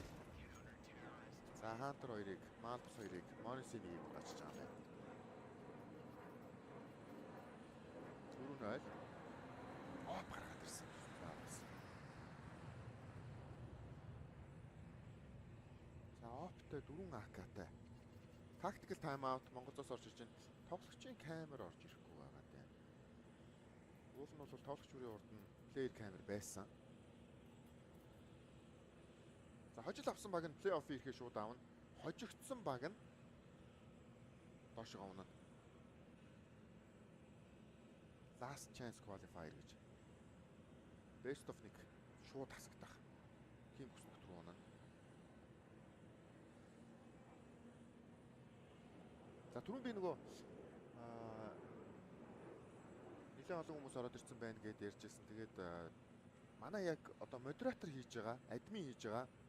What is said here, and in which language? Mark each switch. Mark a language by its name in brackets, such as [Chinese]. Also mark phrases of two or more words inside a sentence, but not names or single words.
[Mongolian] За Хантер хоёрыг, Малбус хоёрыг, Монисыг гачиж байгаа юм байна. 4-0. Оп гаргаад ирсэн. За оптой 4 АК-тай. [English] Tactical time out [Mongolian] Монголоос орж иж байна. Тоглогчийн камер орж ирэхгүй байгаа дээ. Уул нь бол тоглогч бүрийн урд нь player камер байсан. За хожил авсан баг нь плей-офф ирэхээ шууд аавна. Хожигдсан баг нь доош авна. [English] Last chance qualifier [Mongolian] гэж. [English] Best of 1 [Mongolian] шууд хасагдах. Тим хүснэгт рүү унана. За түрүүн би нөгөө нэлээд олон хүмүүс ороод ирсэн байна гэдээ ярьжсэн. Тэгээд манай яг одоо модератор хийж байгаа, админ хийж байгаа.